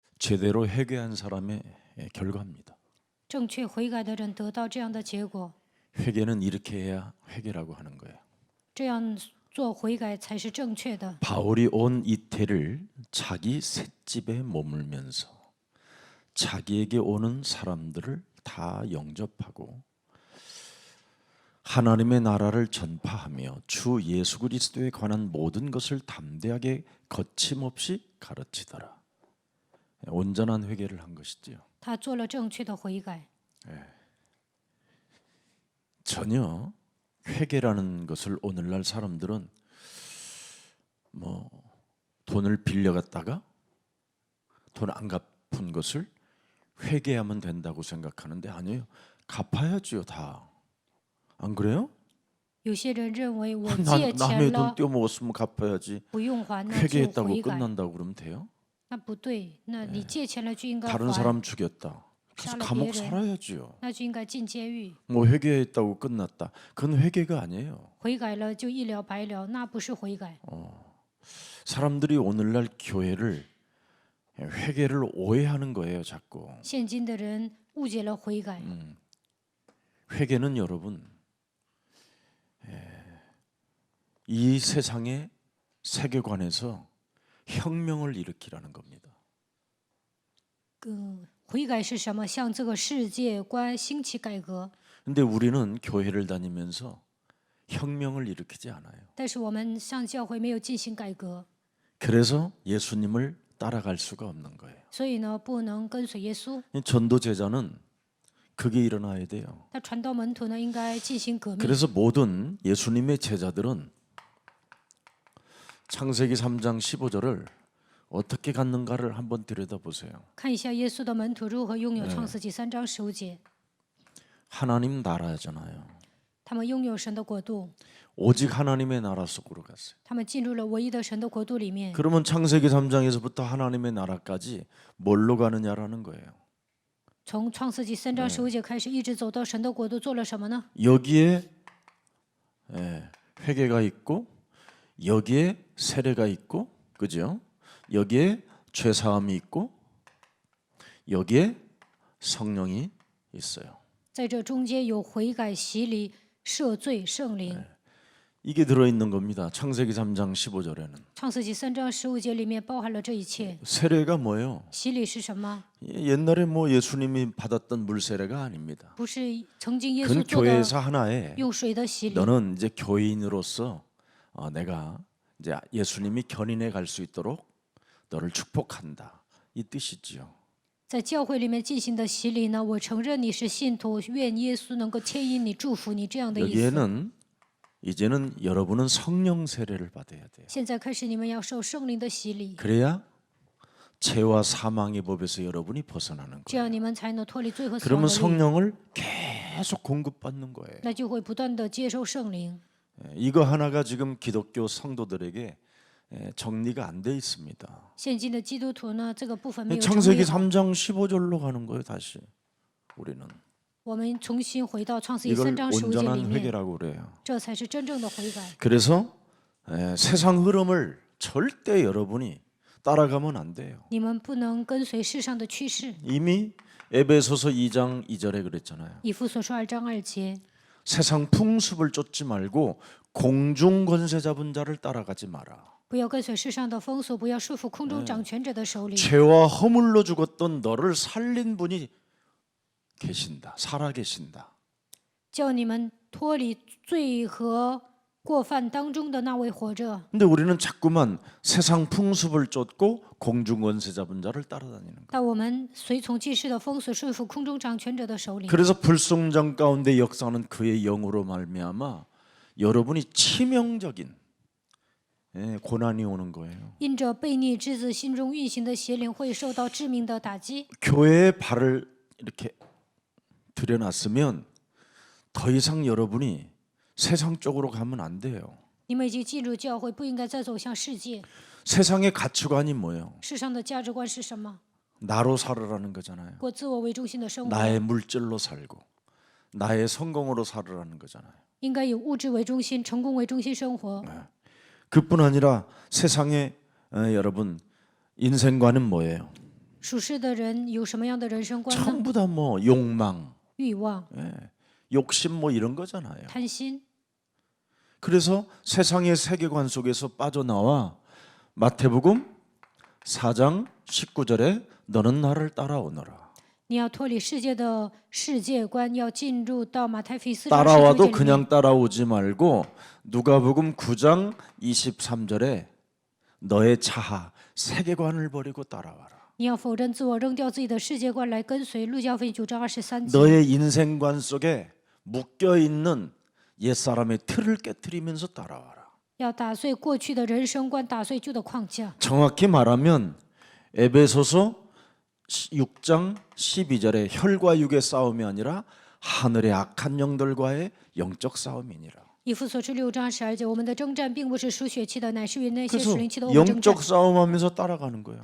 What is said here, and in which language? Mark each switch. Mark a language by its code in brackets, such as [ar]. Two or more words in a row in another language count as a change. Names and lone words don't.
[ko] 제대로 회개한 사람의 결과입니다. [zh] 正确悔改的人得到这样的结果， [ko] 회개는 이렇게 해야 회개라고 하는 거예요. [zh] 这样做悔改才是正确的。 [ko] 바울이 온 이태를 자기 셋집에 머물면서 자기에게 오는 사람들을 다 영접하고 하나님의 나라를 전파하며 주 예수 그리스도에 관한 모든 것을 담대하게 거침없이 가르치더라. 온전한 회개를 한 것이지요. [zh] 他做了正确的悔改， [ko] 전혀 회개라는 것을 오늘날 사람들은 뭐 돈을 빌려갔다가 돈 안 갚은 것을 회개하면 된다고 생각하는데 아니에요. 갚아야지요 다. 안 그래요? [zh] 有些人认为我借 [ko] 남의 [zh] 钱 [ko] 돈 [zh] 了 [ko] 떼어먹었으면 갚아야지. [zh] 不用还，那就 [ko] 회개했다고 [zh] 悔改。 [ko] 끝난다고 그러면 돼요? [zh] 那不对，那你借钱了就应该 [ko] 다른 [zh] 还， [ko] 사람 죽였다. 그래서 살아 감옥 [zh] 别人. [ko] 살아야지요. [zh] 那就应该进监狱。 [ko] 뭐 회개했다고 끝났다. 그건 회개가 아니에요. [zh] 悔改了就一了百了，那不是悔改。 [ko] 사람들이 오늘날 교회를 회개를 오해하는 거예요, 자꾸. [zh] 现今的人误解了悔改。 [ko] 회개는 여러분 이 세상의 세계관에서 혁명을 일으키라는 겁니다. [zh] 悔改是什么？向这个世界观兴起改革。 [ko] 근데 우리는 교회를 다니면서 혁명을 일으키지 않아요. [zh] 但是我们上教会没有进行改革， [ko] 그래서 예수님을 따라갈 수가 없는 거예요. [zh] 所以呢，不能跟随耶稣。 [ko] 전도 제자는 그게 일어나야 돼요. [zh] 那传道门徒呢，应该进行革命。 [ko] 그래서 모든 예수님의 제자들은 창세기 3장 15절을 어떻게 갖는가를 한번 들여다보세요. [zh] 看一下耶稣的门徒如何拥有创世纪3章15节， [ko] 하나님 나라잖아요. [zh] 他们拥有神的国度， [ko] 오직 하나님의 나라 속으로 갔어요. [zh] 他们进入了唯一的神的国度里面。 [ko] 그러면 창세기 3장에서부터 하나님의 나라까지 뭘로 가느냐라는 거예요. [zh] 从创世纪3章15节开始，一直走到神的国度，做了什么呢？ [ko] 여기에 회개가 있고 여기에 세례가 있고 그죠? 여기에 죄 사함이 있고 여기에 성령이 있어요. [zh] 在这中间有悔改、洗礼、赦罪、圣灵。 [ko] 이게 들어 있는 겁니다. 창세기 3장 15절에는. [zh] 创世纪3章15节里面包含了这一切。 [ko] 세례가 뭐예요? [zh] 洗礼是什么？ [ko] 옛날에 뭐 예수님이 받았던 물 세례가 아닙니다. [zh] 不是曾经耶稣 [ko] 그건 [zh] 做的 [ko] 교회에서 하나에 [zh] 用水的洗礼。 [ko] 너는 이제 교인으로서 내가 이제 예수님이 견인해 갈 수 있도록 너를 축복한다. 이 뜻이지요. [zh] 在教会里面进行的洗礼呢，我承认你是信徒，愿耶稣能够牵引你、祝福你这样的意思。 [ko] 여기에는 이제는 여러분은 성령 세례를 받아야 돼요. [zh] 现在开始，你们要受圣灵的洗礼， [ko] 그래야 죄와 사망의 법에서 여러분이 벗어나는 [zh] 这 [ko] 거예요. [zh] 样你们才能脱离罪和死亡 [ko] 그러면 [zh] 的律。 [ko] 성령을 계속 공급받는 거예요. [zh] 那就会不断的接受圣灵。 [ko] 이거 하나가 지금 기독교 성도들에게 정리가 안 돼 있습니다. [zh] 现今的基督徒呢，这个部分没有整 [ko] 창세기 [zh] 理好。 [ko] 3장 15절로 가는 거예요. 다시 우리는 [zh] 我们重新回到创世纪 [ko] 이걸 [zh] 3章15节里 [ko] 온전한 [zh] 面， [ko] 회개라고 그래요. [zh] 这才是真正的悔改。 [ko] 그래서 세상 흐름을 절대 여러분이 따라가면 안 돼요. [zh] 你们不能跟随世上的趋势。 [ko] 이미 에베소서 2장 2절에 그랬잖아요. [zh] 以弗所书2章2节， [ko] 세상 풍습을 쫓지 말고 공중 권세 잡은 자를 따라가지 마라. [zh] 不要跟随世上的风俗，不要束缚空中掌权者的手里。 [ko] 죄와 허물로 죽었던 너를 살린 분이 계신다. 살아 계신다. [zh] 叫你们脱离罪和过犯当中的那位活着。 [ko] 근데 우리는 자꾸만 세상 풍습을 쫓고 공중 권세 잡은 자를 따라다니는 거예요. [zh] 但我们随从祭祀的风俗，束缚空中掌权者的手里。 [ko] 그래서 불순종 가운데 역사하는 그의 영으로 말미암아 여러분이 치명적인 고난이 오는 거예요. [zh] 因着悖逆之子心中运行的邪灵，会受到致命的打击。 [ko] 교회에 발을 이렇게 들여놨으면 더 이상 여러분이 세상 쪽으로 가면 안 돼요. [zh] 你们已经进入教会，不应该再走向世界。 [ko] 세상의 가치관이 뭐예요? [zh] 世上的价值观是什么？ [ko] 나로 살으라는 거잖아요. [zh] 过自我为中心的生活， [ko] 나의 물질로 살고 나의 성공으로 살으라는 거잖아요. [zh] 应该以物质为中心、成功为中心生活。 [ko] 그뿐 아니라 세상의 여러분 인생관은 뭐예요? [zh] 属世的人有什么样的人生观呢？ [ko] 전부 다 뭐 욕망, [zh] 欲望、 [ko] 욕심 뭐 이런 거잖아요. [zh] 贪心。 [ko] 그래서 세상의 세계관 속에서 빠져나와 마태복음 4장 19절에 너는 나를 따라오너라. [zh] 你要脱离世界的世界观，要进入到马太福音4章19 [ko] 따라와도 [zh] 节里面。 [ko] 그냥 따라오지 말고 누가복음 9장 23절에 너의 자아 세계관을 버리고 따라와라. [zh] 你要否认自我，扔掉自己的世界观来跟随。路加福音9章23节。 [ko] 너의 인생관 속에 묶여 있는 옛사람의 틀을 깨트리면서 따라와라. [zh] 要打碎过去的人生观，打碎旧的框架。 [ko] 정확히 말하면 에베소서 6장 12절에 혈과 육의 싸움이 아니라 하늘의 악한 영들과의 영적 싸움이니라. [zh] 以弗所书6章12节，我们的征战并不是属血气的，乃是与那些 [ko] 그래서 [zh] 属灵气的恶魔征战。 [ko] 영적 싸움하면서 따라가는 거예요.